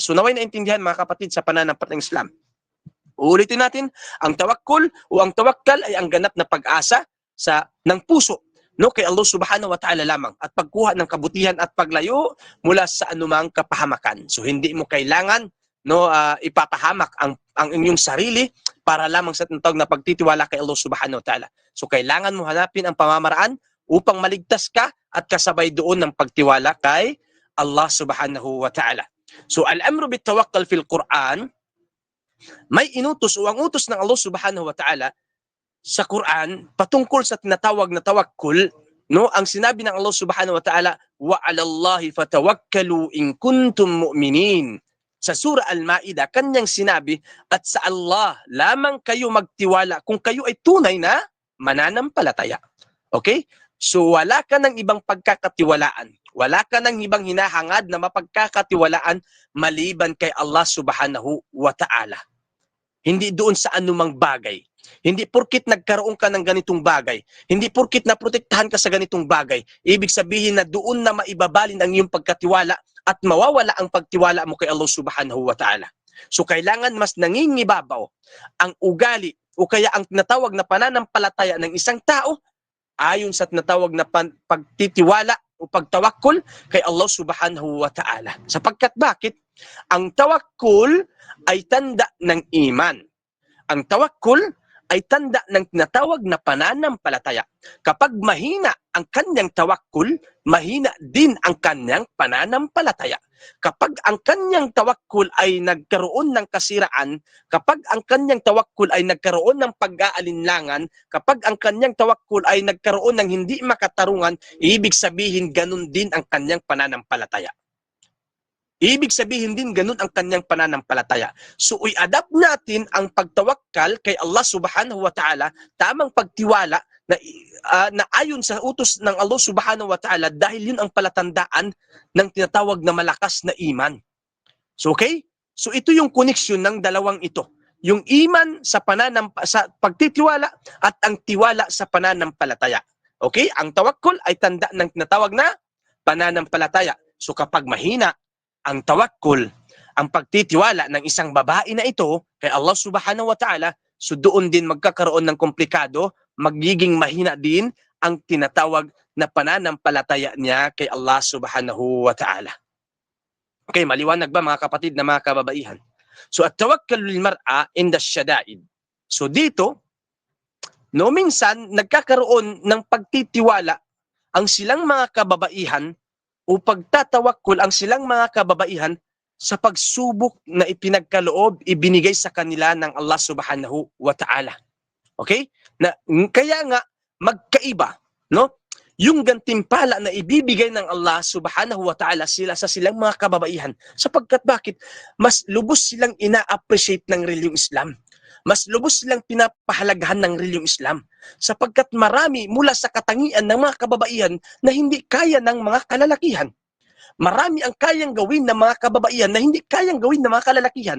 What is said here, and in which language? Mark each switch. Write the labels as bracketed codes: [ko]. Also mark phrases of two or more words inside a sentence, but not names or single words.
[tl] So naway naintindihan mga kapatid sa pananampalatayang Islam. Uulitin natin, ang tawakkul o ang tawakkal ay ang ganap na pag-asa ng puso, no, kay Allah [ar] سبحانه وتعالى [tl] lamang at pagkuha ng kabutihan at paglayo mula sa anumang kapahamakan. So hindi mo kailangan, no, ipapahamak ang inyong sarili para lamang sa tinatawag na pagtitiwala kay Allah [ar] سبحانه وتعالى. [tl] So kailangan mo hanapin ang pamamaraan upang maligtas ka at kasabay doon ng pagtiwala kay Allah [ar] سبحانه وتعالى. [tl] So [ar] الأمر بالتوكل في القرآن, [tl] may inutos o ang utos ng Allah [ar] سبحانه وتعالى [tl] sa Quran patungkol sa tinatawag na tawakkul, no? Ang sinabi ng Allah [ar] سبحانه وتعالى, وعلى الله فتوكلوا إن كنتم مؤمنين. [tl] Sa surah Al-Ma'idah, kanyang sinabi, at sa Allah lamang kayo magtiwala kung kayo ay tunay na mananampalataya. Okay? So wala ka ng ibang pagkakatiwalaan. Wala ka ng ibang hinahangad na mapagkakatiwalaan maliban kay Allah [ar] سبحانه وتعالى. [tl] Hindi doon sa anumang bagay. Hindi porkit nagkaroon ka ng ganitong bagay, hindi porkit naprotektahan ka sa ganitong bagay, ibig sabihin na doon na maibabalin ang iyong pagkatiwala at mawawala ang pagtiwala mo kay Allah [ar] سبحانه وتعالى. [tl] So kailangan mas nangingibabaw ang ugali o kaya ang tinatawag na pananampalataya ng isang tao ayon sa tinatawag na pagtitiwala o pagtawakkul kay Allah [ar] سبحانه وتعالى. [tl] Sapagkat bakit? Ang tawakkul ay tanda ng iman. Ang tawakkul ay tanda ng tinatawag na pananampalataya. Kapag mahina ang kanyang tawakkul, mahina din ang kanyang pananampalataya. Kapag ang kanyang tawakkul ay nagkaroon ng kasiraan, kapag ang kanyang tawakkul ay nagkaroon ng pag-aalinlangan, kapag ang kanyang tawakkul ay nagkaroon ng hindi makatarungan, ibig sabihin ganun din ang kanyang pananampalataya. Ibig sabihin din ganun ang kanyang pananampalataya. So i-adapt natin ang pagtawakkal kay Allah [ar] سبحانه وتعالى, [tl] tamang pagtiwala na ayon sa utos ng Allah [ar] سبحانه وتعالى [tl] dahil yun ang palatandaan ng tinatawag na malakas na iman. So okay? So ito yung koneksyon ng dalawang ito. Yung iman sa sa pagtitiwala at ang tiwala sa pananampalataya. Okay? Ang tawakkul ay tanda ng tinatawag na pananampalataya. So kapag mahina ang tawakkul, ang pagtitiwala ng isang babae na ito kay Allah [ar] سبحانه وتعالى, [tl] so doon din magkakaroon ng komplikado, magiging mahina din ang tinatawag na pananampalataya niya kay Allah [ar] سبحانه وتعالى. [tl] Okay, maliwanag ba mga kapatid na mga kababaihan? [ar] So التوكل للمرأة عند الشدائد. [tl] So dito, no minsan nagkakaroon ng pagtitiwala ang silang mga kababaihan o pagtatawakkul ang silang mga kababaihan sa pagsubok na ipinagkaloob, ibinigay sa kanila ng Allah [ar] سبحانه وتعالى. [tl] Okay? Kaya nga, magkaiba, no? Yung gantimpala na ibibigay ng Allah [ar] سبحانه وتعالى [tl] sa silang mga kababaihan. Sapagkat bakit? Mas lubos silang ina-appreciate ng reliyong Islam. Mas lubos silang pinapahalagahan ng reliyong Islam. Sapagkat marami mula sa katangian ng mga kababaihan na hindi kaya ng mga kalalakihan. Marami ang kayang gawin ng mga kababaihan na hindi kayang gawin ng mga kalalakihan.